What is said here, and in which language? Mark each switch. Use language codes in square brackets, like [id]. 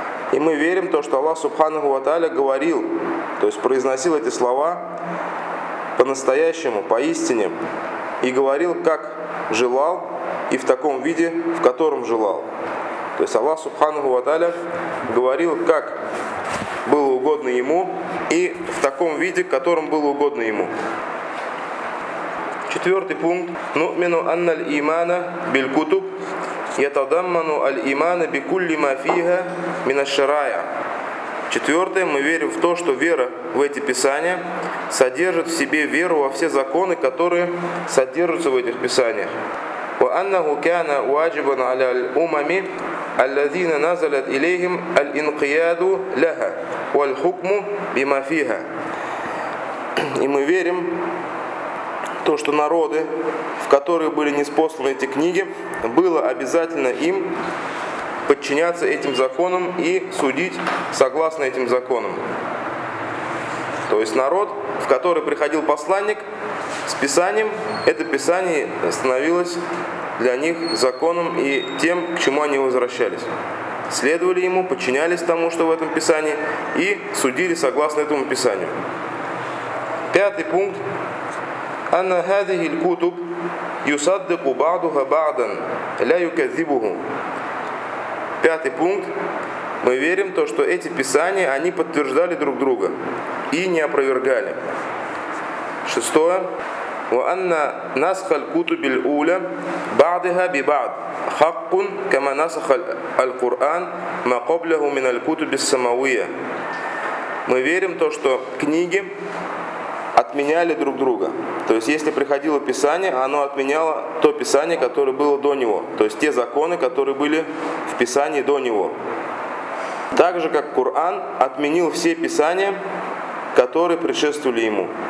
[ru] И мы верим в то, что Аллах [ar] субханаху ва тааля [ru] говорил, то есть произносил эти слова по-настоящему, поистине, и говорил, как желал, и в таком виде, в котором желал. То есть Аллах [ar] субханаху ва тааля [ru] говорил, как было угодно ему, и в таком виде, в котором было угодно ему. Четвертый пункт. [ar] Нумину анна аль-имана биль кутуб يتضمن الإيمان بكل ما فيها من الشرائع. [ru] Четвертое, мы верим в то, что вера в эти писания содержит в себе веру во все законы, которые содержатся в этих писаниях. [ar] وَأَنَّهُ كَانَ وَاجِبًا عَلَى الْأُمَمِ الَّذِينَ نَزَلَتْ إِلَيْهِمْ الْإِنْقِيَادُ لَهَا وَالْحُكْمُ بِمَا فِيهَا. [ru] И мы верим то, что народы, в которые были ниспосланы эти книги, было обязательно им подчиняться этим законам и судить согласно этим законам. То есть народ, в который приходил посланник с писанием, это писание становилось для них законом и тем, к чему они возвращались. Следовали ему, подчинялись тому, что в этом писании, и судили согласно этому писанию. Пятый пункт. [ar] أن هذه الكتب يصدق بعضها بعضا لا يكذبهم. [ru] Пятый пункт. Мы верим в то, что эти писания, они подтверждали друг друга и не опровергали. Шестое. [ar] وأن نسخ الكتب الأولى بعضها ببعض حق كما نسخ القرآن ما قبله من الكتب السماوية. [ru] Мы верим в то, что книги отменяли друг друга. То есть, если приходило Писание, оно отменяло то Писание, которое было до него. То есть, те законы, которые были в Писании до него. Так же, как Коран отменил все Писания, которые предшествовали ему.